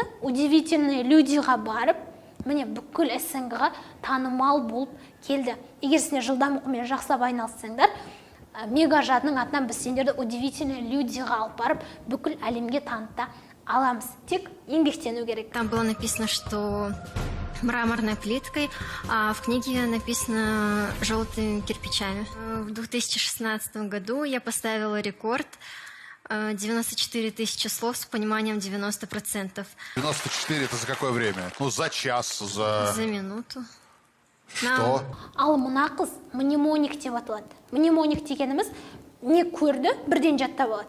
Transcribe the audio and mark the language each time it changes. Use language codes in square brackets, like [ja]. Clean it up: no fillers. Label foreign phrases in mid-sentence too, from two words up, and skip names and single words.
[kk] Удивительные людиға барып, міне бүкіл СНГ-ға танымал болып келді. Егер сендер жылдам оқумен жақсылап айналыссаңдар, Мегажадның атынан біз сендерді удивительные людиға алып барып, бүкіл әлемге таныта аламыз. Тек еңбектену керек. [ru] Там было написано, что мраморной плиткой, а в книге написано желтыми кирпичами. В 2016 году я поставила рекорд 94 тысячи слов с пониманием 90%. 94 это за какое время? Ну, за час, за... За минуту. Что? [kk] Ал мына қыз мнемоник деп аталады. Мнемоник дегеніміз не көрді, бірден жаттап алады.